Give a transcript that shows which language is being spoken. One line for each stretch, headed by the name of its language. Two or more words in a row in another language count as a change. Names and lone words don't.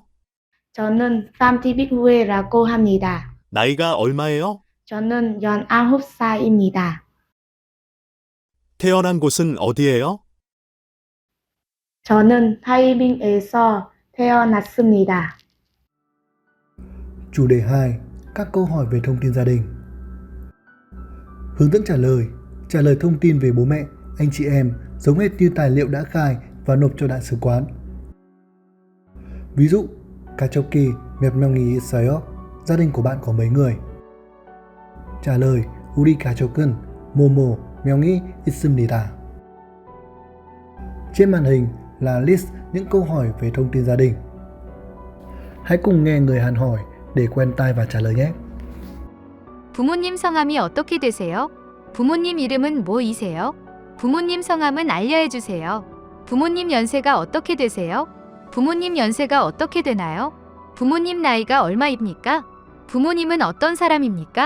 Korean: 저는 팜티비후에라고 합니다. 나이가 얼마예요? 저는 19살입니다. 태어난 곳은 어디예요? 저는 타이빙에서 태어났습니다.
Vietnamese: chủ đề 2, các câu hỏi về thông tin gia đình. Hướng dẫn trả lời thông tin về bố mẹ, anh chị em giống hệt như tài liệu đã khai và nộp cho đại sứ quán. Ví dụ,
Korean: 가족이 몇 명이 있어요?
Vietnamese: Gia đình của bạn có mấy người? trả lời,
Korean: 우리 가족은 뭐뭐 명이 있습니다.
Vietnamese: Trên màn hình là list những câu hỏi về thông tin gia đình. Hãy cùng nghe người Hàn hỏi để quen tai và trả lời nhé.
Korean: 부모님 성함이 어떻게 되세요? 부모님 이름은 뭐이세요? 부모님 성함은 알려해 주세요. 부모님 연세가 어떻게 되세요? 부모님 연세가 어떻게 되나요? 부모님 나이가 얼마입니까? 부모님은 어떤 사람입니까?